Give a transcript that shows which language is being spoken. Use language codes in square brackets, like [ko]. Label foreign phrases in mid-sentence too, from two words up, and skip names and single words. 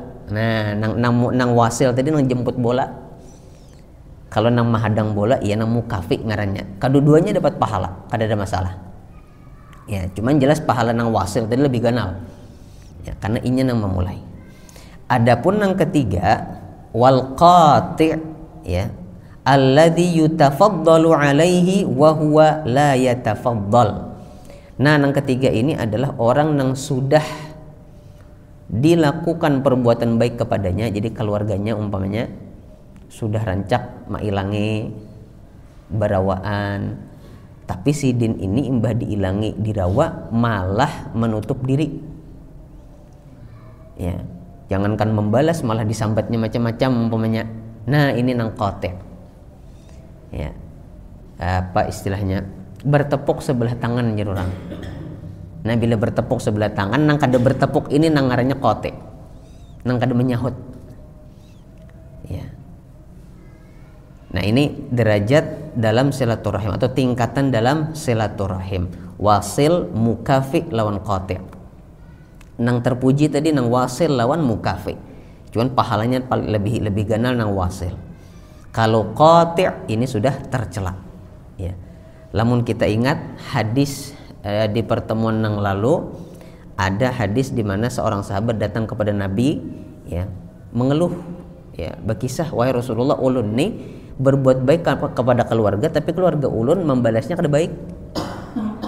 [bjn] Nah nang wasil tadi nang jemput bola. Kalau nang mahadang bola, iya nang mukafi ngarannya. Kedua-duanya dapat pahala, kada ada masalah. Ya, cuman jelas pahala nang wasil tadi lebih ganal. Ya, karena inya nang memulai. Adapun nang ketiga, [ar] والقاطع', ya, الذي يتفضل عليه وهو لا يتفضل. [bjn] Nah, nang ketiga ini adalah orang nang sudah dilakukan perbuatan baik kepadanya, jadi keluarganya umpamanya sudah rancak mailangi barawaan, tapi si din ini imbah diilangi dirawa malah menutup diri. Ya, jangankan membalas malah disambatnya macam-macam umpamanya. Nah, ini nang qati'. Ya. Apa istilahnya? Bertepuk sebelah tangan jadi orang. Nah, bila bertepuk sebelah tangan nang kada bertepuk ini nang ngarannya qati'. Nang kada menyahut. Ya. [id] Nah, ini derajat dalam silaturahim atau tingkatan dalam silaturahim. [bjn] Wasil, mukafi lawan qati'. Nang terpuji tadi nang wasil lawan mukafi. Cuman pahalanya lebih ganal nang wasil. Kalau qati' ini sudah tercela. Ya. Lamun kita ingat hadis di pertemuan nang lalu, ada hadis di mana seorang sahabat datang kepada Nabi, ya, mengeluh, ya, berkisah, wahai Rasulullah, ulun nih berbuat baik kepada keluarga, tapi keluarga ulun membalasnya kada baik.